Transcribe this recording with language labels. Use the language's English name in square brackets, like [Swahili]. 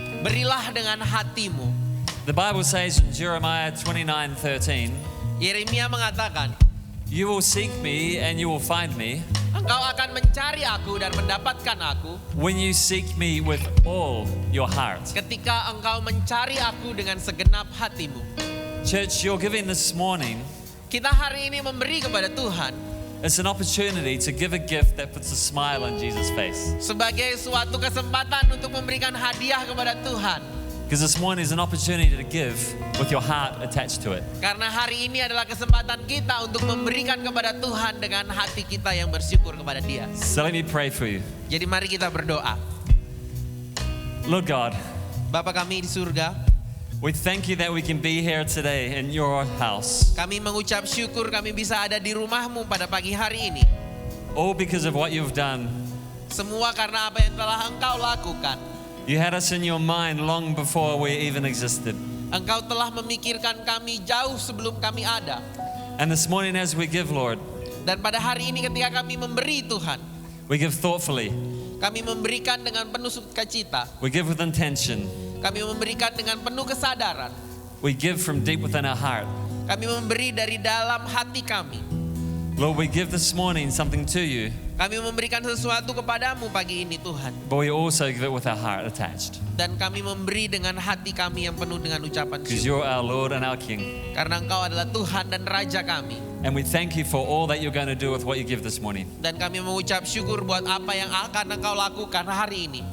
[Indonesian] berilah dengan hatimu. [English] The Bible says in Jeremiah 29:13, [Indonesian] Yeremia mengatakan, [English] you will seek me and you will find me [Indonesian] engkau akan mencari aku dan mendapatkan aku [English] when you seek me with all your heart. [Indonesian] ketika engkau mencari aku dengan segenap hatimu. [English] Church, your giving this morning, [Indonesian] Kita hari ini memberi kepada Tuhan [English] it's an opportunity to give a gift that puts a smile on Jesus' face. [Indonesian] sebagai suatu kesempatan untuk memberikan hadiah kepada Tuhan. [English] Because this morning is an opportunity to give with your heart attached to it. [Indonesian] Karena hari ini adalah kesempatan kita untuk memberikan kepada Tuhan dengan hati kita yang bersyukur kepada Dia. [English] So let me pray for you. [Indonesian] Jadi mari kita berdoa. [English] Lord God, [Indonesian] Bapa kami di surga, [English] we thank you that we can be here today in your house. [Indonesian] kami mengucap syukur kami bisa ada di rumah-Mu pada pagi hari ini. [English] All because of what you've done. [Indonesian] Semua karena apa yang telah Engkau lakukan. [English] You had us in your mind long before we even existed. [Indonesian] Engkau telah memikirkan kami jauh sebelum kami ada. [English] And this morning as we give, Lord, [Indonesian] Dan pada hari ini ketika kami memberi Tuhan, [English] we give thoughtfully. [Indonesian] kami memberikan dengan penuh sukacita. [English] We give with intention. [Indonesian] Kami memberikan dengan penuh kesadaran. [English] We give from deep within our heart. [Indonesian] Kami memberi dari dalam hati kami. [English] Lord, we give this morning something to you, [Indonesian] Kami memberikan sesuatu kepadamu pagi ini Tuhan. [English] but we also give it with our heart attached. [Indonesian] Dan kami memberi dengan hati kami yang penuh dengan ucapan [English] Because [Indonesian] syukur. [English] you're our Lord and our King. [Indonesian] Karena Engkau adalah Tuhan dan Raja kami. [English] And we thank you for all that you're going to do with what you give this morning. [Indonesian] Dan kami mengucap syukur buat apa yang akan Engkau lakukan hari ini.